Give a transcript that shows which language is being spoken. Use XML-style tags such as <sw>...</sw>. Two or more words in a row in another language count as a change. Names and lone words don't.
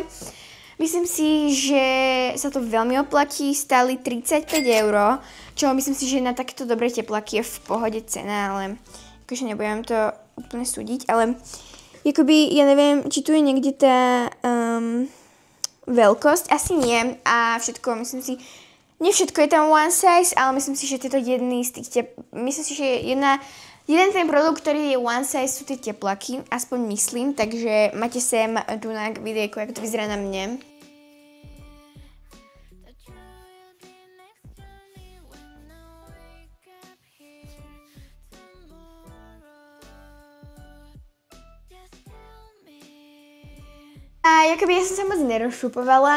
<sk>Myslím si, že sa to veľmi oplatí, stáli 35 €, čo myslím si, že na takéto dobré tepláky je v pohode cena, ale akože nebudem to úplne súdiť, ale jakoby, ja neviem, či tu je niekde tá veľkosť, asi nie a všetko, myslím si, nie všetko je tam</sk> <en>one size,</en> <sk>ale myslím si, že tieto jedny z tých myslím si, že jeden ten produkt, ktorý je</sk> <en>one size,</en> <sk>sú tie tepláky, aspoň myslím, takže máte sem tu na videjku, ako to vyzerá na mne. A jakoby ja som sa moc nerozšupovala.</sk>